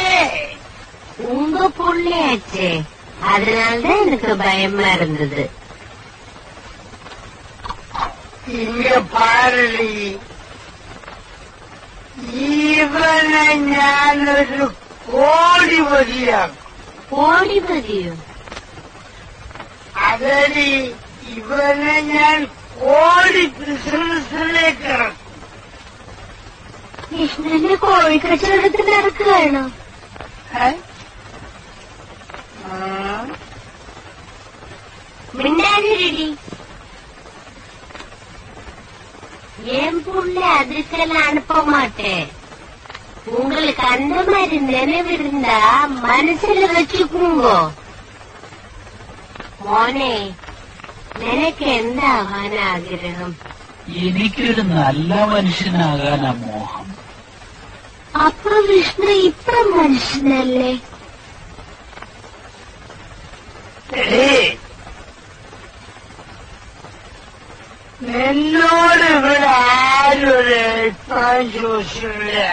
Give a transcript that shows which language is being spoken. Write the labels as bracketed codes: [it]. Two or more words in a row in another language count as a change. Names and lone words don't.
[ta] உங்க புள்ளையாச்சே, அதனால்தான் எனக்கு பயமா இருந்தது. இங்க பாரடி, இவனை [ml] ഞാനൊരു കോടിപതിയാക്കും. കോടിപതിയോ? അതടി, ഇവനെ ഞാൻ കോടി ബിസിനസ്സിലേക്ക് ഇറക്കും. കൃഷ്ണന്റെ കോഴിക്കച്ചവടത്തിൽ നടക്കുകയാണോ? [ta] மின்னாடி என் புள்ள அதுக்கெல்லாம் அனுப்ப மாட்டேன். உங்களுக்கு அந்த மாதிரி நினைவு இருந்தா மனசுல வச்சுக்குங்க. [ml] മോനെ, നിനക്ക് എന്താവാൻ ആഗ്രഹം? എനിക്കൊരു നല്ല മനുഷ്യനാകാനാ മോഹം. അപ്പൊ വിഷ്ണു ഇപ്പൊ മനുഷ്യനല്ലേ? നിന്നോട് ഇവിടെ ആരും ഒരു അഭിപ്രായം ചോദിച്ചില്ല.